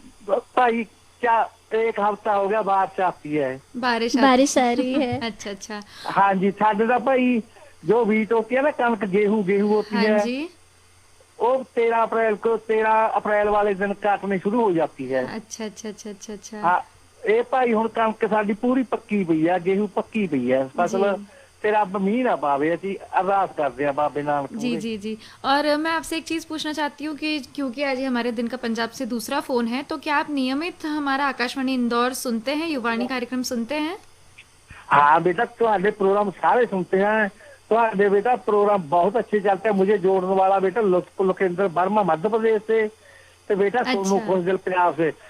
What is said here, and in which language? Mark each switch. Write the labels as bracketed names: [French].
[Hindi] भाई क्या एक हफ्ता हो गया बारिश आती है। बारिश बारिश आ रही है। अच्छा अच्छा। हाँ जी, साढ़े दा भाई जो वीट होती है ना, कनक गेहूं गेहूं होती हाँ है, जी। वो 13 अप्रैल वाले दिन काटने शुरू हो जाती है। अच्छा अच्छा अच्छा अच्छा अच्छा। [Punjabi] हाँ, ਇਹ ਭਾਈ ਹੁਣ ਕਣਕ ਸਾਡੀ ਪੂਰੀ ਪੱਕੀ ਪਈ ਆ, ਗੇਹੂੰ ਪੱਕੀ ਪਈ ਹੈ ਫਸਲ, ਤੇ ਰੱਬ ਮੀਂਹ ਨਾ ਪਾਵੇ, ਅਸੀਂ ਅਰਦਾਸ ਕਰਦੇ ਆ ਬਾਬੇ ਨਾਨਕ [Hindi] जी जी जी। और मैं आपसे एक चीज पूछना चाहती हूँ कि क्योंकि आज हमारे दिन का पंजाब से दूसरा फोन है, तो क्या आप नियमित हमारा आकाशवाणी इंदौर सुनते हैं, युवाणी कार्यक्रम सुनते हैं? हाँ बेटा, तुम्हारे प्रोग्राम सारे सुनते हैं, तुम्हारे बेटा प्रोग्राम बहुत अच्छे चलते हैं। मुझे जोड़ने वाला बेटा लोकेंद्र वर्मा मध्य प्रदेश से, तो बेटा सोनू खोजल पंजाब से।